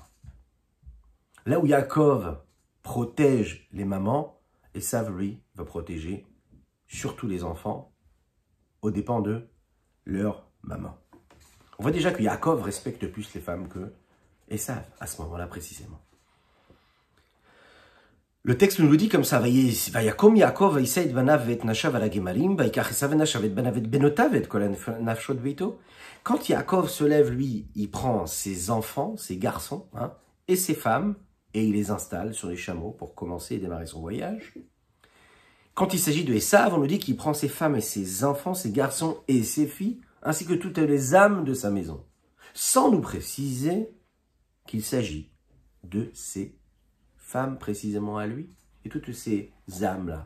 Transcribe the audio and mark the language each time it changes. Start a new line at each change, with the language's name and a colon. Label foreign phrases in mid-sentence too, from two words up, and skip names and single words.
French: Là où Yaakov protège les mamans, Esav, lui, va protéger surtout les enfants aux dépens de leur maman. On voit déjà que Yaakov respecte plus les femmes que Esav, à ce moment-là précisément. Le texte nous le dit comme ça,
Hebrew: ויקם יעקב וישא את בניו ואת נשיו על הגמלים, ויקח עשו נשיו את בניו את בנותיו את כל נפשות ביתו.
French: Quand Yaakov se lève, lui, il prend ses enfants, ses garçons, hein, et ses femmes, et il les installe sur les chameaux pour commencer et démarrer son voyage. Quand il s'agit de Esav, on nous dit qu'il prend ses femmes et ses enfants, ses garçons et ses filles, ainsi que toutes les âmes de sa maison, sans nous préciser qu'il s'agit de ses femmes précisément à lui, et toutes ces âmes-là.